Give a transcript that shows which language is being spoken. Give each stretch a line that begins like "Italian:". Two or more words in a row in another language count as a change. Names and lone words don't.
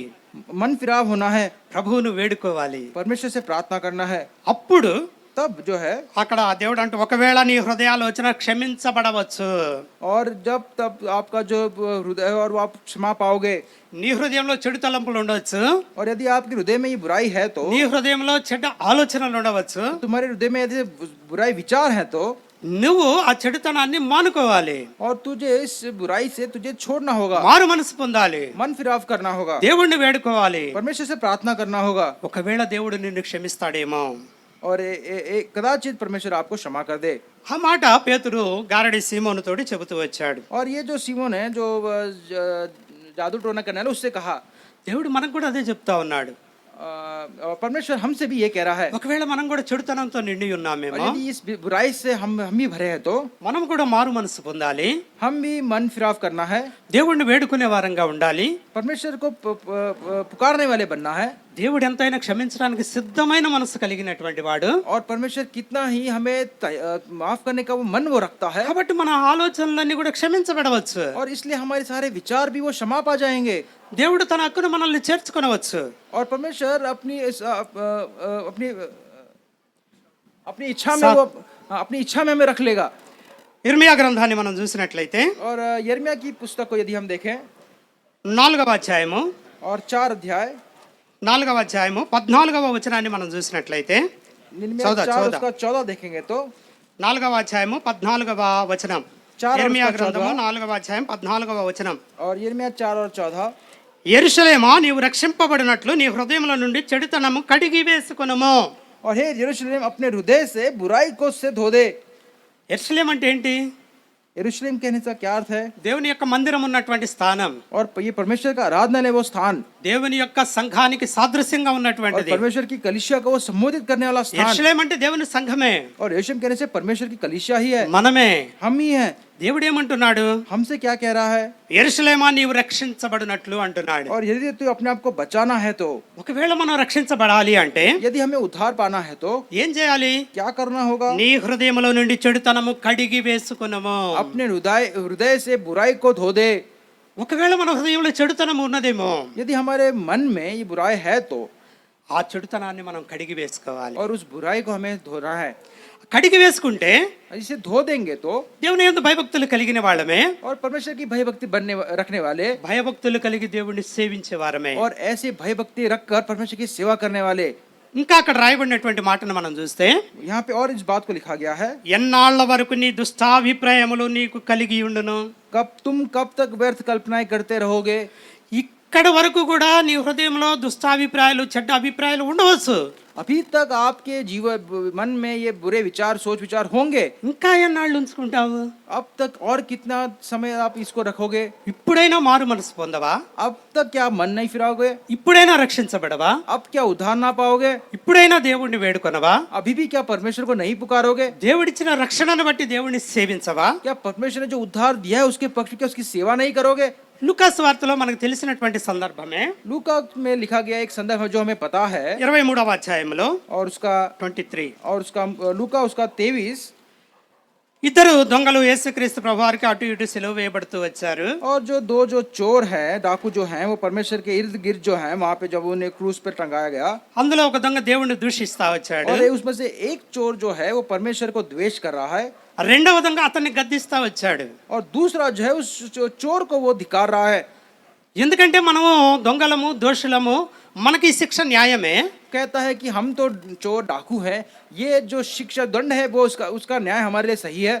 Hindi: मन फिराव होना है.
Telugu: ప్రభువును వేడుకోవాలి.
Hindi: परमेश्वर से प्रार्थना करना है.
Telugu: అప్పుడు
Hindi: तब जो है,
Telugu: అక్కడ దేవుడు అంటే ఒకవేళ నీ హృదయాలోచన క్షమించబడవచ్చు.
Hindi: और जब तब आपका जो हृदय और वो आप क्षमा पाओगे.
Telugu: నీ హృదయంలో చెడు తలంపులు ఉండవచ్చు.
Hindi: और यदि आपके हृदय में ये बुराई है तो,
Telugu: నీ హృదయంలో చెడ్డ ఆలోచనలు ఉండవచ్చు.
Hindi: तुम्हारे हृदय में यदि बुराई विचार है तो,
Telugu: నువ్వు ఆ చెడుతనాన్ని మానుకోవాలి.
Hindi: और तुझे इस बुराई से तुझे छोड़ना होगा.
Telugu: మారు మనసు పొందాలి.
Hindi: मन फिराव करना होगा.
Telugu: దేవుణ్ణి వేడుకోవాలి.
Hindi: परमेश्वर से प्रार्थना करना होगा.
Telugu: ఒకవేళ దేవుడు నిన్ను క్షమిస్తాడేమో.
Hindi: और कदाचित परमेश्वर आपको क्षमा कर दे.
Telugu: ఆ మాట పేతురు గారడి సీమోను తోటి చెబుతూ వచ్చాడు.
Hindi: और ये जो सीमोन है जो जादू टोना करने वाला, उससे कहा.
Telugu: దేవుడు మనకు కూడా అదే చెప్తా ఉన్నాడు.
Hindi: परमेश्वर हमसे भी ये कह रहा है.
Telugu: ఒకవేళ మనం కూడా చెడుతనంతో నిండి
Hindi: और
Telugu: ఉన్నామేమో,
Hindi: यदि इस बुराई से हम भी भरे हैं तो,
Telugu: మనం కూడా మారు మనసు పొందాలి.
Hindi: हम भी मन फिराव करना है.
Telugu: దేవుణ్ణి వేడుకునే వారంగా ఉండాలి.
Hindi: परमेश्वर को पुकारने वाले बनना है.
Telugu: దేవుడు ఎంతైనా క్షమించడానికి సిద్ధమైన మనసు కలిగినటువంటి వాడు.
Hindi: और परमेश्वर कितना ही हमें माफ करने का वो मन वो रखता है.
Telugu: కాబట్టి మన ఆలోచనలన్నీ కూడా క్షమించబడవచ్చు.
Hindi: और इसलिए हमारे सारे विचार भी वो क्षमा पा जाएंगे.
Telugu: దేవుడు తన హక్కును మనల్ని చేర్చుకొనవచ్చు.
Hindi: और परमेश्वर अपनी इच्छा में वो अपनी इच्छा में हमें रख लेगा.
Telugu: ఇర్మియా గ్రంథాన్ని మనం చూసినట్లయితే
Hindi: और यिर्मयाह की पुस्तक को यदि हम देखें,
Telugu: 4వ అధ్యాయము
Hindi: और 4 अध्याय
Telugu: 4వ అధ్యాయము 14వ వచనాన్ని మనం చూసినట్లయితే,
Hindi: यिर्मयाह 4 उसका 14 देखेंगे तो,
Telugu: 4వ అధ్యాయము 14వ వచనం. 4 ఇర్మియా గ్రంథము 4వ అధ్యాయం 14వ వచనం.
Hindi: और यिर्मयाह 4 और 14,
Telugu: యెరూషలేమా, నీవు రక్షింపబడినట్లు నీ హృదయముల నుండి చెడుతనము కడిగి వేసుకొనుము.
Hindi: और हे यरूशलेम, अपने हृदय से बुराई को से धो दे.
Telugu: యెరూషలేం అంటే ఏంటి?
Hindi: यरूशलेम कहने का क्या अर्थ है?
Telugu: దేవుని యొక్క మందిరం ఉన్నటువంటి స్థానం.
Hindi: और ये परमेश्वर का आराधनालय वो स्थान,
Telugu: దేవుని యొక్క సంఘానికి సాదృశ్యంగా
Hindi: और
Telugu: ఉన్నటువంటిది.
Hindi: परमेश्वर की कलीसिया को वो संबोधित करने वाला स्थान.
Telugu: యెరూషలేం అంటే దేవుని సంఘమే,
Hindi: और यरूशलेम कहने से परमेश्वर की कलीसिया ही है,
Telugu: మనమే.
Hindi: हम ही हैं.
Telugu: దేవుడు ఏమంటున్నాడు?
Hindi: हमसे क्या कह रहा है?
Telugu: యెరూషలేమా, నీవు రక్షించబడినట్లు అంటున్నాడు.
Hindi: और यदि तू अपने आप को बचाना है तो,
Telugu: ఒకవేళ మనం రక్షించబడాలి అంటే
Hindi: यदि हमें उद्धार पाना है तो
Telugu: ఏం చేయాలి?
Hindi: क्या करना होगा?
Telugu: నీ హృదయములో నుండి చెడుతనము కడిగి వేసుకునము.
Hindi: अपने हृदय से बुराई को धो दे.
Telugu: ఒకవేళ మన హృదయంలో చెడుతనం ఉన్నదేమో,
Hindi: यदि हमारे मन में ये बुराई है तो,
Telugu: ఆ చెడుతనాన్ని మనం కడిగి వేసుకోవాలి.
Hindi: और उस बुराई को हमें धोना है.
Telugu: కడిగి వేసుకుంటే
Hindi: इसे धो देंगे तो,
Telugu: దేవుని యందు భయభక్తులు కలిగిన వాళ్ళమే,
Hindi: और परमेश्वर की भयभक्ति रखने वाले,
Telugu: భయభక్తులు కలిగి దేవుణ్ణి సేవించే వారమే.
Hindi: और ऐसे भयभक्ति रखकर परमेश्वर की सेवा करने वाले.
Telugu: ఇంకా అక్కడ రాయబడినటువంటి మాటను మనం చూస్తే,
Hindi: यहाँ पे और इस बात को लिखा गया है,
Telugu: ఎన్నాళ్ల వరకు నీ దుష్టాభిప్రాయములు నీకు కలిగి ఉండును.
Hindi: कब तक व्यर्थ कल्पनाएं करते रहोगे.
Telugu: ఇక్కడ వరకు కూడా నీ హృదయంలో దుష్టాభిప్రాయాలు, చెడ్డ అభిప్రాయాలు ఉండవచ్చు.
Hindi: अभी तक आपके मन में ये बुरे सोच विचार होंगे.
Telugu: ఇంకా ఎన్నాళ్ళు ఉంచుకుంటావు?
Hindi: अब तक और कितना समय आप इसको रखोगे?
Telugu: ఇప్పుడైనా మారు మనసు పొందవా?
Hindi: अब तक क्या मन नहीं फिराओगे?
Telugu: ఇప్పుడైనా రక్షించబడవా?
Hindi: अब क्या उद्धार ना पाओगे?
Telugu: ఇప్పుడైనా దేవుణ్ణి వేడుకొనవా?
Hindi: अभी भी क्या परमेश्वर को नहीं पुकारोगे?
Telugu: దేవుడిచ్చిన రక్షణను బట్టి దేవుణ్ణి సేవించవా?
Hindi: क्या परमेश्वर ने जो उद्धार दिया है उसके पक्ष में क्या उसकी सेवा नहीं करोगे?
Telugu: లూకాసు వార్తలో మనకు తెలిసినటువంటి సందర్భమే,
Hindi: लूका में लिखा गया एक संदर्भ है जो हमें पता है,
Telugu: 23వ అధ్యాయంలో
Hindi: और उसका 23. लूका उसका 23.
Telugu: ఇద్దరు దొంగలు యేసుక్రీస్తు ప్రభువారికి అటు ఇటు సిలువ వేయబడుతూ వచ్చారు.
Hindi: और जो चोर हैं, डाकू जो हैं, वो परमेश्वर के इर्द गिर्द जो हैं, वहां पे जब उन्हें क्रूस पे टंगाया गया,
Telugu: అందులో ఒక దొంగ దేవుణ్ణి దూషిస్తా వచ్చాడు.
Hindi: और उसमें से एक चोर जो है वो परमेश्वर को द्वेष कर रहा है,
Telugu: రెండవ దొంగ అతన్ని గద్దిస్తా వచ్చాడు.
Hindi: और दूसरा जो है उस चोर को वो धिक्कार रहा है.
Telugu: ఎందుకంటే మనము దొంగలము, దోషులము, మనకి శిక్ష న్యాయమే.
Hindi: कहता है कि हम तो चोर डाकू है, ये जो शिक्षा दंड है वो उसका न्याय हमारे लिए सही है.